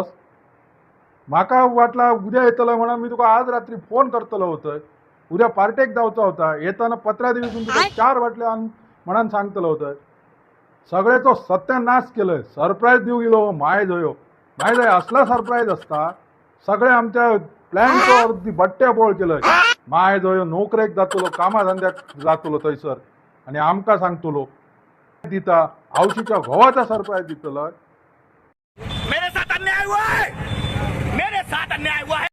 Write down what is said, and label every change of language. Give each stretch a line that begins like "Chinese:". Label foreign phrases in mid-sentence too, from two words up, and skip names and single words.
Konkani: माका वाटला उद्या येतलंय म्हणून मी तुका आज रात्री फोन करतलो होतं. उद्या पार्टेक जावचा होता. येताना पत्र्या दिवसून तुका 4 बाटल्या म्हणून सांगतलं होतं. सगळ्याचो सत्यानाश केलंय. सरप्राईज देऊ गेलो माय जोयो. माहिती आहे असला सरप्राईज असता. सगळे आमच्या प्लॅनचो अगदी बट्ट्या बोळ केलंय. माय जोयो नोकरेक जातलो, कामाधंद्याक जातलो थंयसर आणि आमका सांगतलो दिता औशीच्या घोवाचा सरप्राईज दितलो.
Hindi: मेरे साथ अन्याय हुआ है, मेरे साथ अन्याय हुआ है.